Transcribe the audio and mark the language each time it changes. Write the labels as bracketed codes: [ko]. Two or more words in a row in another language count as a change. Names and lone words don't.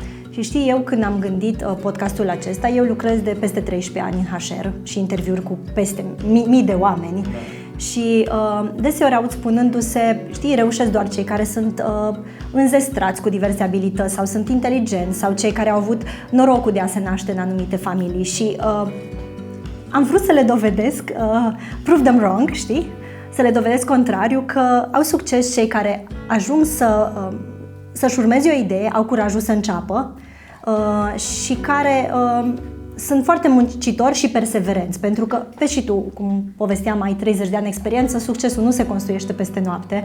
[ro] Și știi, eu când am gândit podcastul acesta, eu lucrez de peste 13 ani în HR și interviuri cu peste mii de oameni. Da. Și deseori aud spunându-se, știi, reușesc doar cei care sunt înzestrați cu diverse abilități sau sunt inteligenți sau cei care au avut norocul de a se naște în anumite familii. Și am vrut să le dovedesc, [en] prove them wrong, [ro] știi? Să le dovedesc contrariu, că au succes cei care ajung să-și urmeze o idee, au curajul să înceapă și care sunt foarte muncitori și perseverenți, pentru că, vezi și tu, cum povesteam, ai 30 de ani experiență, succesul nu se construiește peste noapte.